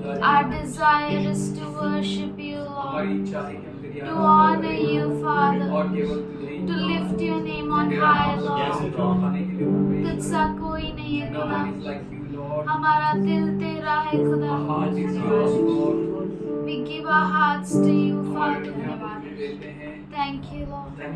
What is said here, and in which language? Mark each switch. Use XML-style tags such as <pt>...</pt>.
<en>Our desire is to worship you, Lord. To honor you, Father. To lift your name on high, Lord.</en> <hi>तुझसा कोई नहीं है खुदा, हमारा दिल तेरा है खुदा।</hi> <en>We give our hearts to you, Father. Thank you, Lord.</en>